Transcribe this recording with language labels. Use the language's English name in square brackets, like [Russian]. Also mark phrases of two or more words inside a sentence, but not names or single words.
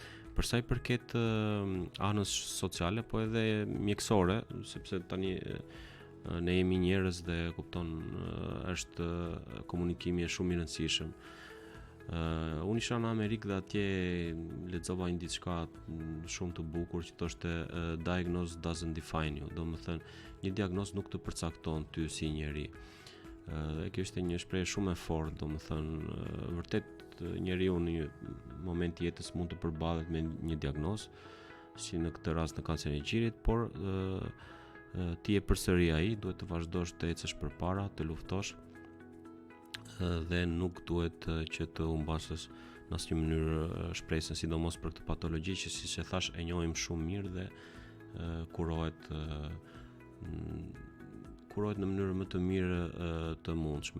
[Albanian] Për sa i përket anës sociale, po edhe mjekësore, sepse tani ne jemi njerëz dhe kupton është komunikimi shumë i rëndësishëm. Unë isha në Amerikë dhe atje lexova një diçka shumë të bukur që thoshte [English] diagnosis doesn't define you, [Albanian] do të thënë një diagnozë nuk të përcakton ty si njeri. Dhe kjo ishte një shprehje shumë e fortë, do të thënë vërtet njeriu në një moment të jetës mund të përballet me një diagnozë, si në këtë rast në kancerin e gjirit, por ti je përsëri ai, duhet të vazhdosh të ecësh përpara, të luftosh dhe nuk duhet që të humbasësh në asnjë mënyrë shpresën, sidomos për këtë patologji që siç e thash e njohim shumë mirë dhe kurohet në mënyrë më të mirë të mundshme.